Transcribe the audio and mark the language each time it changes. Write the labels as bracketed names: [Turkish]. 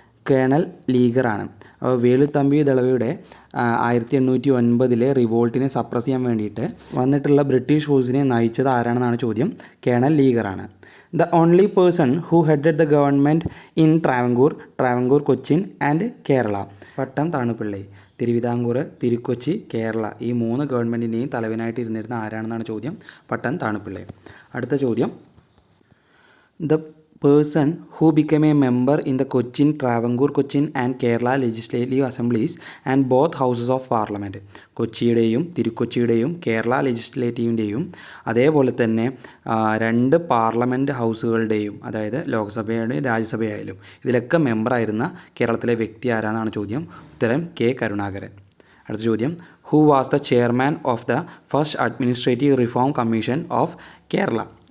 [Malayalam] Colonel ലീഗറാണ്. അപ്പോൾ Velu Thampi ദളവയുടെ 1809 റിവോൾട്ടിനെ suppress ചെയ്യാൻ വേണ്ടിയിട്ട് വന്നിട്ടുള്ള ബ്രിട്ടീഷ് ഫോഴ്സിനെ നയിച്ചത് ആരാണെന്നാണ് ചോദ്യം. Colonel ലീഗറാണ്. [English] The only person who headed the government in Travancore, Cochin and Kerala? Pattom Thanu Pillai. [Malayalam] തിരുവിതാംകൂർ, തിരുക്കൊച്ചി, കേരള ഈ 3 ഗവൺമെൻറ്റിൻ്റെയും തലവനായിട്ട് ഇരുന്നിരുന്ന ആരാണെന്നാണ് ചോദ്യം. പട്ടം താണുപിള്ളൈ. അടുത്ത ചോദ്യം, [English] The person who became a member in the Cochin, Travancore, Cochin and Kerala legislative assemblies and both houses of parliament? [Malayalam] കൊച്ചിയുടെയും തിരുക്കൊച്ചിയുടെയും Kerala ലെജിസ്ലേറ്റീവിൻ്റെയും അതേപോലെ തന്നെ 2 parliament ഹൗസുകളുടെയും, അതായത് ലോക്സഭയുടെയും രാജ്യസഭയായാലും ഇതിലൊക്കെ മെമ്പറായിരുന്ന കേരളത്തിലെ വ്യക്തി ആരാന്നാണ് ചോദ്യം. ഉത്തരം കെ. കരുണാകരൻ. അടുത്ത ചോദ്യം, [English] Who was the chairman of the first administrative reform commission of Kerala?